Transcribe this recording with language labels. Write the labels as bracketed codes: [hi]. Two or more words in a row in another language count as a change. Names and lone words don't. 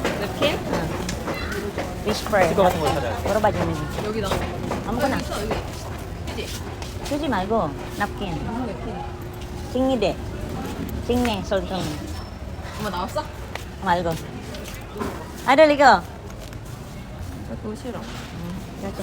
[ko] 냅킨? [en] Whisper. [ko] 스티커 같은 거 찾아야 돼. [tl] Puro ba Jimmy? [ko] 여기다. 아무거나. 있어 여기. 그지? 주지 말고 napkin. 냅킨. 찡이대. 찡네. 솔통. 엄마 나왔어? 말고. 아들 이거. 나 그거 싫어. 이렇게.